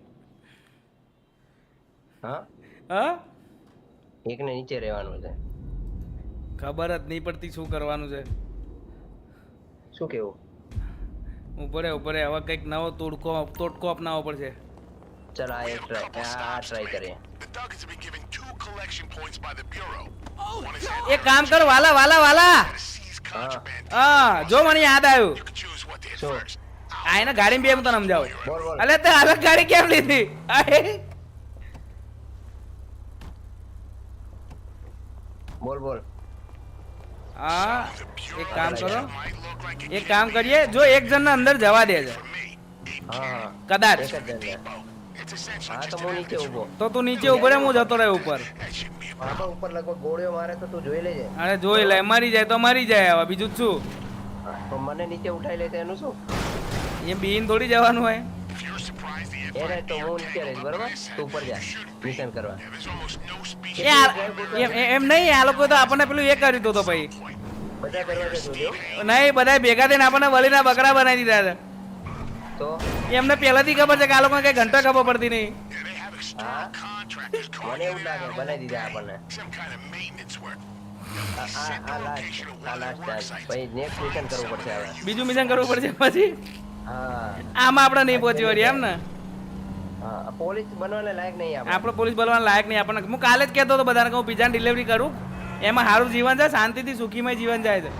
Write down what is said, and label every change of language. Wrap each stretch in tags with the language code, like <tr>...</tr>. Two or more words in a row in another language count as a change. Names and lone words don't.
<gu>હા હા એકને નીચે રહેવાનું છે. ખબર જ નહીં પડતી શું કરવાનું છે. શું કેવું? ઉપરે હવે કંઈક નવો તોડકો અપનાવવો પડશે. ચાલ આ એક ટ્રાય કરીએ.</gu> <en>The Duggars have been given 2 collection points by the Bureau. One is</en> <gu>એક કામ કર વાલા વાલા વાલા,</gu> <en>to seize contraband.</en> <gu>હા જો મને યાદ આવ્યું.</gu> <en>You can choose what to hit Sure. first.</en> <gu>આ એને ગાડી બે હું તને સમજાવું. બોલ બોલ. અલે તે અલગ ગાડી કેમ લીધી? બોલ બોલ. હા</gu> <en>The Bureau</en> <gu>એક કામ કરો,</gu> <en>might look like a</en> <gu>એક કામ કરીએ, જો એક જણને અંદર જવા દે છે</gu> <en>for me.</en> <gu>હા હા કદાચ, એક જ જણ છે.</gu> <en>It's essentially</en> <gu>હા</gu> <en>just</en> <gu>તો હું નીચે ઊભો. તો તું નીચે ઉભો રહે, હું જતો રહે ઉપર.</gu> <en>that shouldn't be a</en> <gu>હા તો ઉપર લગભગ ગોળીઓ મારે તો તું જોઈ લેજે. અરે જોઈ લે, મરી જાય તો મરી જાય, હવે બીજું જ શું? તો મને નીચે ઉઠાઈ લે તો એનું શું? એ બીન થોડી જવાનું હોય.</gu> <en>If you're surprised the</en> <gu>એને</gu> <en>Empire</en> <gu>તો હું નીચે રહીશ બરોબર, તું ઉપર જા મિશન કરવા.</gu> <en>there's almost no speech.</en> <gu>એ એમ નહીં, આ લોકો તો આપણને પેલું એ કરી દીધું તો ભાઈ. બધા કરવા દે જોજો. નહીં, બધા ભેગા થઈને આપણને બલીના બકરા બનાવી દીધા છે. તો એમને પહેલાથી ખબર છે કે આ લોકોને કઈ ઘંટા ખબર પડતી નહીં.</gu> <en>Yeah, they have external</en> <gu>હા</gu> <en>contractors</en> <gu>મને</gu> <en>calling</en> <gu>એવું</gu> <en>in</en> <gu>લાગે</gu> <en>now.</en> <gu>બનાવી દીધા આપણને.</gu> <en>Some kind of maintenance work.</en> <gu>આ લાસ્ટ પછી</gu> <en>next mission</en> <gu>કરવું પડશે હવે. બીજું મિશન કરવું પડશે પછી. હા આમાં આપણે નહીં પહોંચી વળી એમ ને. હા પોલીસ બનવાને લાયક નહીં આપણે. આપણો પોલીસ બનવાના લાયક નહીં આપણને. હું કાલે જ કહેતો હતો બધાને કે હું પિઝાની ડિલિવરી કરું, એમાં સારું જીવન છે, શાંતિથી સુખીમય જીવન જાય છે.</gu>